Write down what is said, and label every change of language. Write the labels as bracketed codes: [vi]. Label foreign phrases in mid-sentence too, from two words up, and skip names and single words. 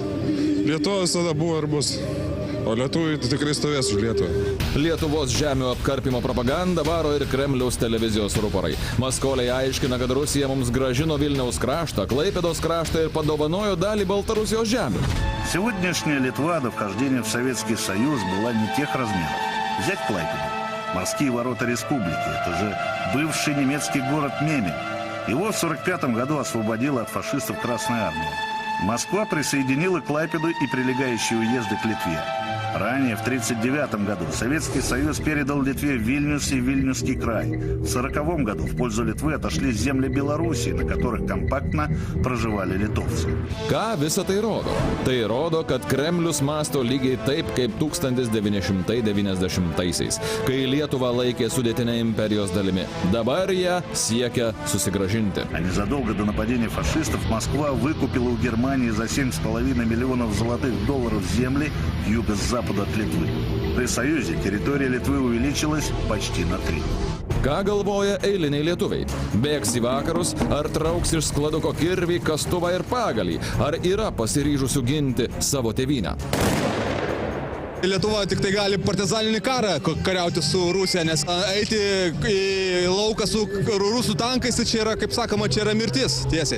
[lt] Lietuva visada buvo ir bus. O lietuviai tikrai stovės už Lietuvą. Lietuvos žemių apkarpimo propagandą varo ir Kremliaus televizijos ruporai. Maskoliai aiškina, kad Rusija mums grąžino Vilniaus kraštą, Klaipėdos kraštą ir padovanojo dalį Baltarusijos žemių. [ru] Сегодняшняя Литва до вхождения в Советский Союз была не тех размеров. Взять Клайпеду, морские ворота республики, это же бывший немецкий город Мемель. Его в 1945 году освободила от фашистов Красная Армия. Москва присоединила Клайпеду и прилегающие уезды к Литве. Ранее, в 1939 году, Советский Союз передал Литве Вильнюс и Вильнюсский край. В 1940 году в пользу Литвы отошли земли Белоруссии, на которых компактно проживали литовцы. [lt] Ką visą tai rodo? Tai rodo, kad Kremlius mąsto lygiai taip, kaip 1990-aisiais, kai Lietuva laikė sudėtinę imperijos dalimi. Dabar ją siekia susigrąžinti. [ru] А незадолго до нападения фашистов Москва выкупила у Германии за $7,5 миллионов золотых долларов земли юго-запада от Литвы. При Союзе территория Литвы увеличилась почти на 3. [lt] Ką galvoja eiliniai lietuviai? Bėgs į vakarus, ar trauks iš skladuko kirvį, kastuvą ir pagalį? Ar yra pasiryžusių ginti savo tėvynę? Lietuva tik tai gali partizaninį karą kariauti su Rusija, nes eiti į lauką su rusų tankais, tai čia yra, kaip sakoma, čia yra mirtis tiesiai.